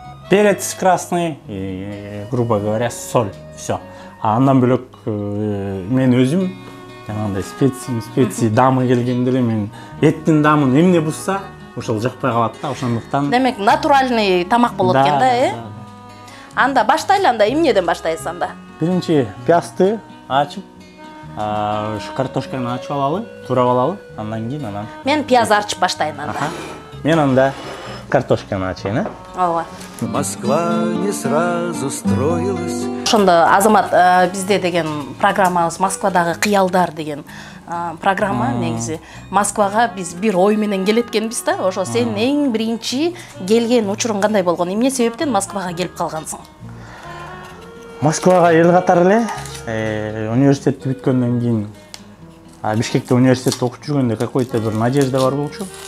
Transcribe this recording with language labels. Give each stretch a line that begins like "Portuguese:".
Russian: Перец красный, грубо говоря, соль, все.
Kyrgyz: Андан бөлөк мен өзүм жанагындай специи дамы келгенде эле мен эттин дамын эмне бузса, ошол жакпай калат да. Ошондуктан демек натуральный тамак болот экен да, Анда баштайлы, анда эмнеден баштайсыз анда? Биринчи пиязды ачып, ушу картошканы ачып алалы, туурап алалы, андан кийин мен пияз арчып баштайын анда. Мен анда картошканы ачайын, Ооба.
Russian: Москва не сразу строилась.
Kyrgyz: Ошондо Азамат, бизде деген программабыз Москвадагы кыялдар деген программа. Негизи Москвага биз бир ой менен келеткенбиз да. Ошо сен эң биринчи келген учуруң кандай болгон? Эмне себептен Москвага келип калгансың? Москвага эл катары эле университетти бүткөндөн кийин Бишкекте университетте окуп жүргөндө
Russian: какой-то
Kyrgyz: бир надежда бар болчу.